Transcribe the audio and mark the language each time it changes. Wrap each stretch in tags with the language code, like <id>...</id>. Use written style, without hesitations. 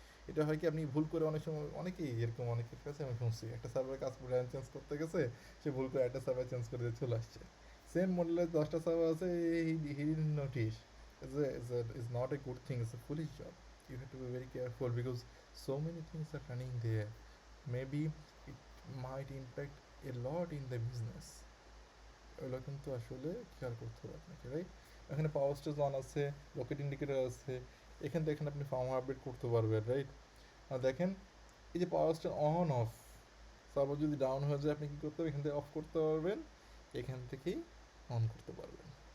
<bn>এটা হয় কি, আপনি ভুল করে অনেক সময়, অনেকেই এরকম, অনেকের কাছে আমি শুনছি একটা সার্ভার কাজ করে চেঞ্জ করতে গেছে, সে ভুল করে একটা সার্ভার চেঞ্জ করে দিয়ে চলে আসছে। সেম মডেলের 10টা সার্ভার আছে,</bn> <en>He didn't notice. Is not a good thing, it's a foolish job. You have to be very careful because so many things are running there. Maybe it might impact a lot in the business.</en> <bn>ওগুলো কিন্তু আসলে খেয়াল করতে হবে আপনাকে, right? এখানে পাওয়ার stage on আছে, rocket indicator আছে, এখান থেকে এখানে আপনি ফার্মওয়্যার আপডেট করতে পারবেন, রাইট? আর দেখেন, এই যে পাওয়ার স্টেজ অন অফ, সার্ভার যদি ডাউন হয়ে যায় আপনি কী করতে হবে, এখান থেকে অফ করতে পারবেন, এখান থেকেই অন করতে পারবেন।</bn>